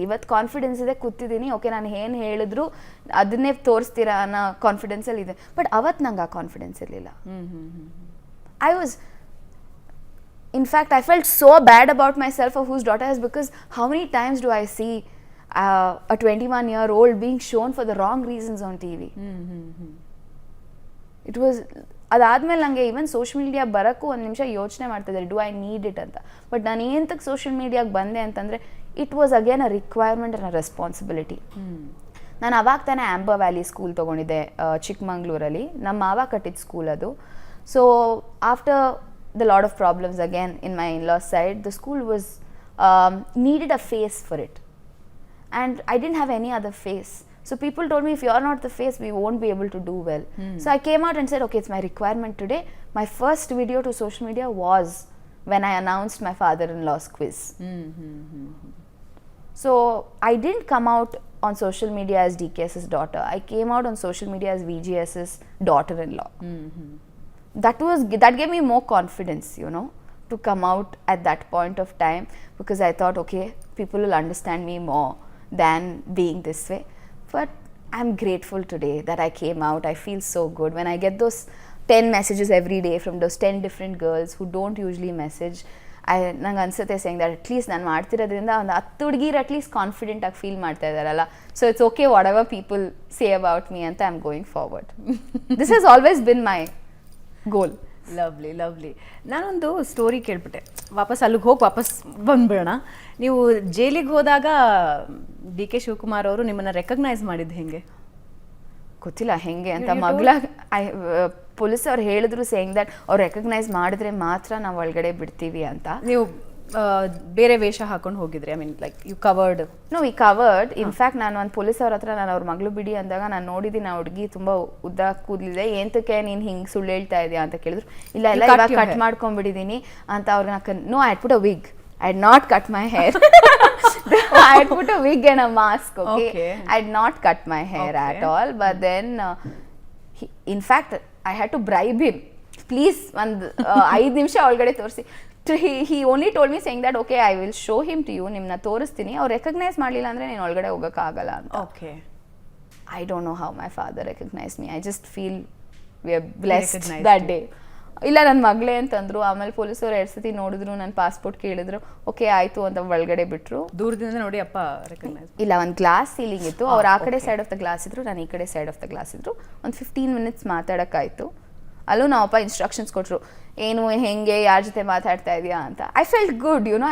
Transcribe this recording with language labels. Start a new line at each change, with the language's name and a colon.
Kannada: ಇವತ್ತು ಕಾನ್ಫಿಡೆನ್ಸ್ ಇದೆ, ಕೂತಿದ್ದೀನಿ, ಓಕೆ ನಾನು ಏನು ಹೇಳಿದ್ರು ಅದನ್ನೇ ತೋರಿಸ್ತೀರಾ ಅನ್ನೋ ಕಾನ್ಫಿಡೆನ್ಸಲ್ಲಿ ಇದೆ. ಬಟ್ ಅವತ್ತು ನಂಗೆ ಆ ಕಾನ್ಫಿಡೆನ್ಸ್ ಇರಲಿಲ್ಲ.
English: I was, in fact, I felt so bad about myself of whose daughter is, because how many times do I see a 21-year-old being shown for the wrong reasons on TV? It was,
Kannada: ಅದಾದಮೇಲೆ ನನಗೆ even social media ಬರೋಕ್ಕೂ ಒಂದು ನಿಮಿಷ ಯೋಚನೆ ಮಾಡ್ತಿದ್ದೆ,
English: do I need it
Kannada: ಅಂತ. But ನಾನು ಏನಂತಕ್ಕೆ social ಮೀಡಿಯಾಗೆ ಬಂದೆ ಅಂತಂದರೆ,
English: It was again a requirement and a responsibility.
Kannada: ನಾನು ಅವಾಗ ತಾನೇ ಆಂಬರ್ ವ್ಯಾಲಿ ಸ್ಕೂಲ್ ತೊಗೊಂಡಿದ್ದೆ ಚಿಕ್ಕಮಂಗ್ಳೂರಲ್ಲಿ. ನಮ್ಮ ಮಾವ ಕಟ್ಟಿದ ಸ್ಕೂಲ್ ಅದು.
English: So after the lot of problems again in my in-laws side, the school was needed a face for it, and I didn't have any other face. So people told me, if you're not the face, we won't be able to do well. So I came out and said, okay, it's my requirement today. My first video to social media was when I announced my father-in-law's quiz. So I didn't come out on social media as DKS's daughter. I came out on social media as VGS's daughter-in-law. That gave me more confidence, you know, to come out at that point of time, because I thought, okay, people will understand me more than being this way. But I'm grateful today that I came out. I feel so good when I get those 10 messages every day from those 10 different girls who don't usually message.
Kannada: ನಂಗೆ ಅನ್ಸುತ್ತೆ
English: saying that
Kannada: at least ನಾನು ಮಾಡ್ತಿರೋದ್ರಿಂದ ಒಂದು 10 ಹುಡುಗಿರು at least confident ಆಗಿ feel ಮಾಡ್ತಾ ಇದ್ದಾರಲ್ಲ,
English: so it's okay whatever people say about me
Kannada: ಅಂತ
English: I am going forward. This has always been my goal. Lovely lovely.
Kannada: ನಾನೊಂದು ಸ್ಟೋರಿ ಕೇಳ್ಬಿಟ್ಟೆ, ವಾಪಸ್ ಅಲ್ಲಿಗೆ ಹೋಗಿ ವಾಪಸ್ ಬಂದ್ಬಿಡೋಣ. ನೀವು ಜೈಲಿಗೆ ಹೋದಾಗ ಡಿ ಕೆ ಶಿವಕುಮಾರ್ ಅವರು ನಿಮ್ಮನ್ನು ರೆಕಗ್ನೈಸ್ ಮಾಡಿದ್ದು ಹೆಂಗೆ? ಗೊತ್ತಿಲ್ಲ ಹೆಂಗೆ ಅಂತ. ಮಗಳ ಪೊಲೀಸ್ ಅವ್ರು ಹೇಳಿದ್ರು
English: saying that
Kannada: ಅವ್ರು ರೆಕಗ್ನೈಸ್ ಮಾಡಿದ್ರೆ ಮಾತ್ರ ನಾವು ಒಳಗಡೆ ಬಿಡ್ತೀವಿ ಅಂತ. ನೀವು ಬೇರೆ ವೇಷ ಹಾಕೊಂಡು ಹೋಗಿದ್ರಿ?
English: I mean like you covered? No, we covered.
Kannada: In fact ನಾನು ಒಂದು ಪೊಲೀಸ್ ಅವ್ರ ಹತ್ರ ನಾನು ಅವ್ರ ಮಗಳು ಬಿಡಿ ಅಂದಾಗ ನಾನು ನೋಡಿದ್ದೀನಿ, ಆ ಹುಡುಗಿ ತುಂಬ ಉದ್ದ ಕೂದಲಿದೆ, ಏಂತಕ್ಕೆ ನೀನು ಹಿಂಗೆ ಸುಳ್ಳು ಹೇಳ್ತಾ ಇದೆಯಾ ಅಂತ ಕೇಳಿದ್ರು. ಇಲ್ಲ ಇಲ್ಲ, ಇವಾಗ ಕಟ್ ಮಾಡ್ಕೊಂಡ್ಬಿಟ್ಟಿದ್ದೀನಿ ಅಂತ ಅವ್ರನ್ನ.
English: No, I put a wig. I had not cut my hair. I had put a wig and a mask, okay? I had not cut my hair at all. But then, in fact, I had to bribe him.
Kannada: Please, ಒಂದು 5 ನಿಮಿಷ ಒಳಗಡೆ ತೋರಿಸಿ.
English: He only told me saying that, okay, I will show him to you.
Kannada: ನಿಮ್ಮನ್ನ ತೋರಿಸ್ತೀನಿ, ಅವ್ರು recognise ಮಾಡಲಿಲ್ಲ ಅಂದರೆ ನೀನು ಒಳಗಡೆ ಹೋಗೋಕ್ಕಾಗಲ್ಲ ಅಂತ.
English: Okay. I don't know how my father recognized me. I just feel we are blessed that day.
Kannada: ಇಲ್ಲ, ನನ್ನ ಮಗಳೇ ಅಂತಂದ್ರು. ಆಮೇಲೆ ಪೊಲೀಸರು 2 ಸತಿ ನೋಡಿದ್ರು, ನನ್ನ ಪಾಸ್ಪೋರ್ಟ್ ಕೇಳಿದ್ರು, ಓಕೆ ಆಯಿತು ಅಂತ ಒಳಗಡೆ ಬಿಟ್ಟರು. ದೂರದಿಂದ ನೋಡಿ ಅಪ್ಪ ರೆಕಗ್ನೈಸ್? ಇಲ್ಲ, ಒಂದು ಗ್ಲಾಸ್ ಸೀಲಿಂಗ್ ಇತ್ತು. ಅವ್ರು ಆ ಕಡೆ
English: side of the glass
Kannada: ಇದ್ರು, ನಾನು ಈ ಕಡೆ ಸೈಡ್ ಆಫ್ ದ ಗ್ಲಾಸ್ ಇದ್ರು. ಒಂದು 15 ಮಿನಿಟ್ಸ್ ಮಾತಾಡೋಕ್ಕಾಯಿತು. ಅಲ್ಲೂ ನಾವಪ್ಪ ಇನ್ಸ್ಟ್ರಕ್ಷನ್ಸ್ ಕೊಟ್ಟರು, ಏನು ಹೆಂಗೆ ಯಾರ ಜೊತೆ ಮಾತಾಡ್ತಾ ಇದೆಯಾ ಅಂತ.
English: I felt good, you know.